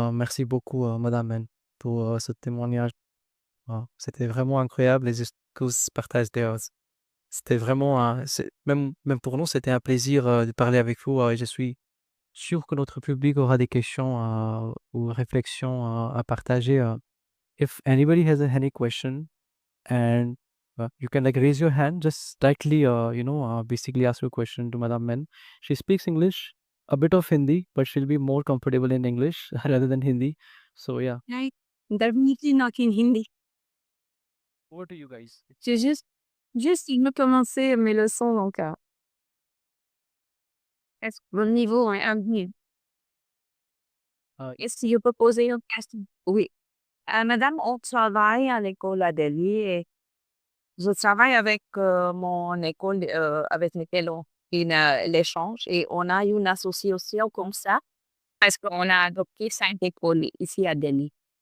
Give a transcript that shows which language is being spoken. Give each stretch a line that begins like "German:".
French: Merci beaucoup, Madame N, pour ce témoignage. C'était vraiment incroyable les excuses partagées. C'était vraiment, même pour nous, c'était un plaisir de parler avec vous. Et je suis sûr que notre public aura des questions ou réflexions à partager.
English: If anybody has any question, and you can like raise your hand, just directly basically ask your question to Madam Men. She speaks English, a bit of Hindi, but she'll be more comfortable in English rather than Hindi. So yeah, Right. Definitely not in Hindi. over to you guys.
French: J'ai juste il me commencer mes leçons donc, est-ce que mon niveau est admis? Uh, Est-ce que je peux poser une question? Oui. Madame, on travaille à l'école à Delhi et je travaille avec mon école avec laquelle on fait l'échange et on a une association comme ça parce qu'on a adopté 5 écoles ici à Delhi.